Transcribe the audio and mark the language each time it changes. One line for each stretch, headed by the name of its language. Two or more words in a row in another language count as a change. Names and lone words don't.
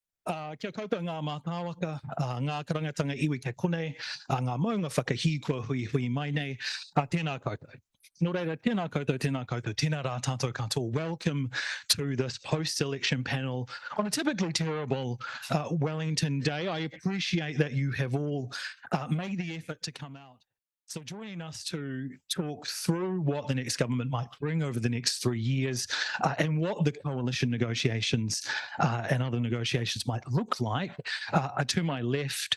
Māori: Kia koutou ngā mātāwaka, ngā karangatanga iwi ke kone, ngā maunga whakahī kua hui mai nei, tēnā koutou. Nō reira, tēnā koutou, tēnā rā tātou katoa.
English: Welcome to this post-election panel on a typically terrible Wellington day. I appreciate that you have all made the effort to come out. So joining us to talk through what the next government might bring over the next 3 years and what the coalition negotiations and other negotiations might look like are to my left.